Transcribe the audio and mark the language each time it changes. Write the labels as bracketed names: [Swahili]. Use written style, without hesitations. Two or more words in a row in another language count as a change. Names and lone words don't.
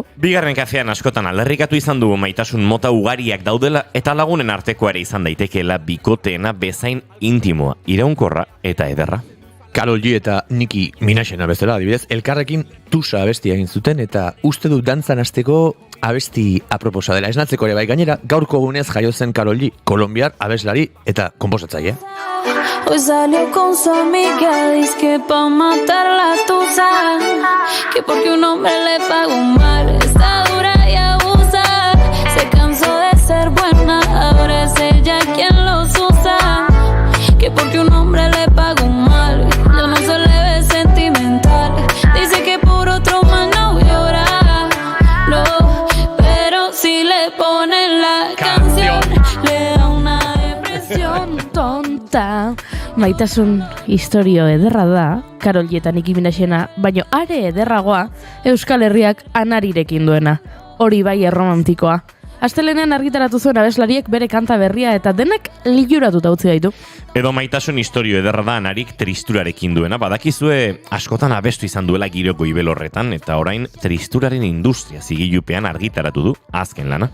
[Basque] Bigarren kafean askotan aldarrikatu izan dugu maitasun mota ugariak daudela eta lagunen arteko ere izan daitekeela bikoteena bezain intimoa, iraunkorra eta ederra. Karol G eta Nicki Minajena bezala, adibidez, elkarrekin tusa abestia egin zuten eta uste du dantzan hasteko abesti aproposa dela. Esnatzeko ere bai gainera, gaurko gunez jaio zen Karol G, kolombiar abeslari eta konposatzaile. [Spanish] Hoy salió con su amiga, dice que pa' matar la tusa, que porque un hombre le pagó mal, está dura y abusa, se cansó de ser buena, ahora es ella quien los usa, que porque un hombre le pagó mal, ya no se le ve sentimental, dice que por otro más no llora, no, pero si le ponen la canción, le da una depresión tonta. [Basque] Maitasun historio ederra da, Karol G eta Nicki Minajena, baino are ederragoa Euskal Herriak Anarirekin duena. Hori bai erromantikoa. Astelenean argitaratu zuen abeslariek bere kanta berria eta denak liluratuta utzi gaitu. Edo maitasun historio ederra da Anarik tristurarekin duena, badakizue askotan abestu izan duela giro goibel horretan eta orain tristuraren industria zigilupean argitaratu du azken lana.